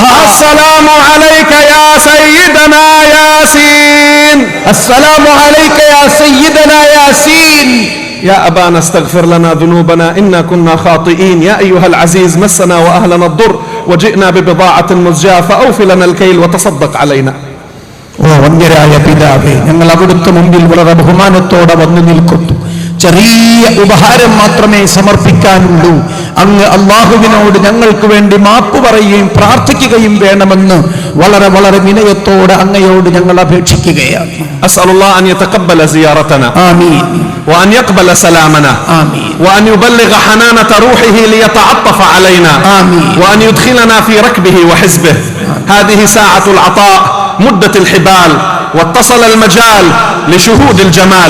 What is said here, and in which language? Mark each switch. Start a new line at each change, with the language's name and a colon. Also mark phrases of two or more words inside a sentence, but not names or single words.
Arabic: السلام عليك يا سيدنا ياسين. السلام عليك يا سيدنا ياسين. يا أبانا استغفر لنا ذنوبنا إنا كنا خاطئين. يا أيها العزيز مسنا وأهلنا الضر وجئنا ببضاعة مزجاة فأوف لنا الكيل وتصدق علينا.
Malayalam: വന്യരായ പിതാവേ, ഞങ്ങൾ അവിടുത്തെ മുമ്പിൽ വളരെ ബഹുമാനത്തോടെ വന്നു നിൽക്കുന്നു. ചെറിയ ഉപഹാരം മാത്രമേ സമർപ്പിക്കാനുള്ളൂ. അങ്ങ് അള്ളാഹുവിനോട് ഞങ്ങൾക്ക് വേണ്ടി മാപ്പ് പറയുകയും പ്രാർത്ഥിക്കുകയും വേണമെന്ന് വളരെ വളരെ വിനയത്തോടെ അങ്ങയോട് ഞങ്ങൾ അപേക്ഷിക്കുകയാണ്.
Arabic: أسأل الله أن يتقبل زيارتنا. ആമീൻ. وأن يقبل سلامنا. آمين. وأن يبلغ حنانة روحه ليتعطف علينا. آمين. وأن يدخلنا في ركبه وحزبه. هذه ساعة العطاء، مدة الحبال، واتصل المجال لشهود الجمال.